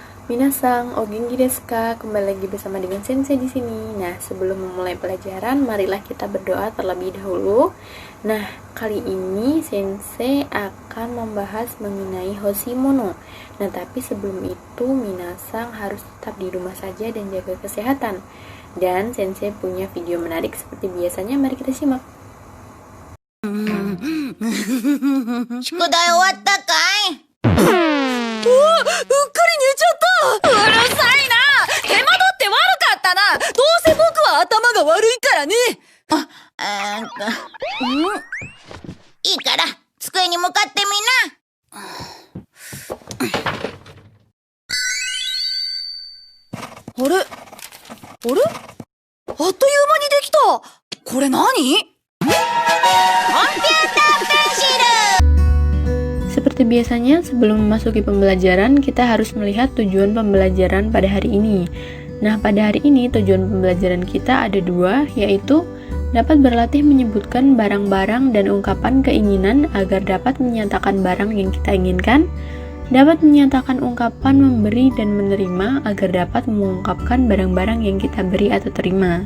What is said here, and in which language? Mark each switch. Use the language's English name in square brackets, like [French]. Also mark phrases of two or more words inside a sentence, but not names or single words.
[Japanese] 皆さん、お元気ですか? [Indonesian] Kembali lagi bersama dengan Sensei di sini. Nah, sebelum memulai pelajaran, marilah kita berdoa terlebih dahulu. Nah, kali ini Sensei akan membahas mengenai Hoshimono. Nah, tapi sebelum itu Minasang harus tetap di rumah saja dan jaga kesehatan. Dan Sensei punya video menarik seperti biasanya, mari kita simak. [Japanese] 宿題終わったかい？うっかり寝ちゃった。うるさいな。手間取って悪かったな。どうせ僕は頭が悪いからね。いいから机に向かってみな。あれあっという間にできた。これ何？ [Indonesian] Seperti biasanya, sebelum memasuki pembelajaran, kita harus melihat tujuan pembelajaran pada hari ini. Nah, pada hari ini tujuan pembelajaran kita ada dua, yaitu dapat berlatih menyebutkan barang-barang dan ungkapan keinginan agar dapat menyatakan barang yang kita inginkan, dapat menyatakan ungkapan memberi dan menerima agar dapat mengungkapkan barang-barang yang kita beri atau terima.